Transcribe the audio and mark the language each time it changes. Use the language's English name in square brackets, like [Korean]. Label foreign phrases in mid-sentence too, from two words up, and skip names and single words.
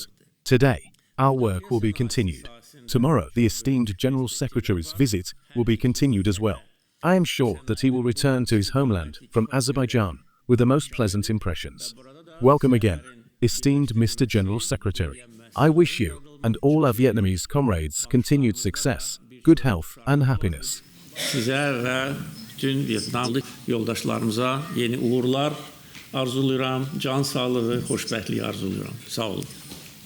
[English] Today, our work will be continued. Tomorrow, the esteemed General Secretary's visit will be continued as well. I am sure that he will return to his homeland from Azerbaijan with the most pleasant impressions. Welcome again, esteemed Mr. General Secretary. I wish you and all our Vietnamese comrades continued success, good health and happiness. [Azerbaijani] Sizə və bütün Vyetnamlı yoldaşlarımıza yeni uğurlar arzulayıram, can sağlığı, xoşbəxtlik arzulayıram. Sağ olun.